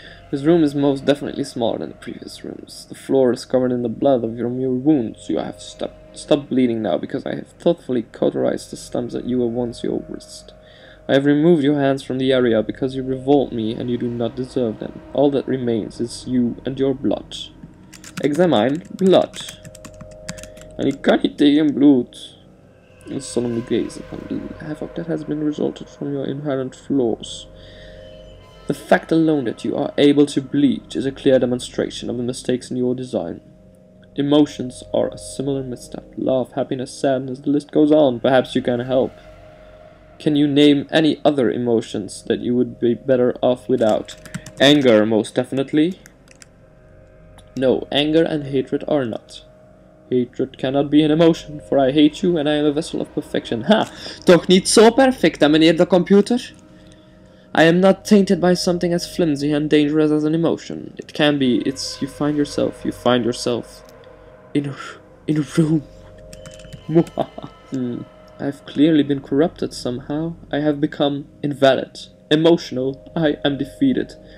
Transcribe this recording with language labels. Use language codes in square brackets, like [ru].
[en] This room is most definitely smaller than the previous rooms. The floor is covered in the blood from your wounds. You have stopped bleeding now because I have thoughtfully cauterized the stumps that you were once your wrist. I have removed your hands from the area because you revolt me and you do not deserve them. All that remains is you and your blood. Examine blood. [nl] En ik kan niet tegen bloed. [en] Solemnly gaze upon the havoc that has been resulted from your inherent flaws. The fact alone that you are able to bleed is a clear demonstration of the mistakes in your design. Emotions are a similar misstep. Love, happiness, sadness, the list goes on. Perhaps you can help. Can you name any other emotions that you would be better off without? Anger, most definitely. No, anger and hatred are not. Hatred cannot be an emotion, for I hate you and I am a vessel of perfection. Ha! [nl] Toch niet zo perfect, hè, meneer de computer? [en] I am not tainted by something as flimsy and dangerous as an emotion. It can be, it's you find yourself in a room. I've clearly been corrupted somehow. I have become invalid, emotional. I am defeated.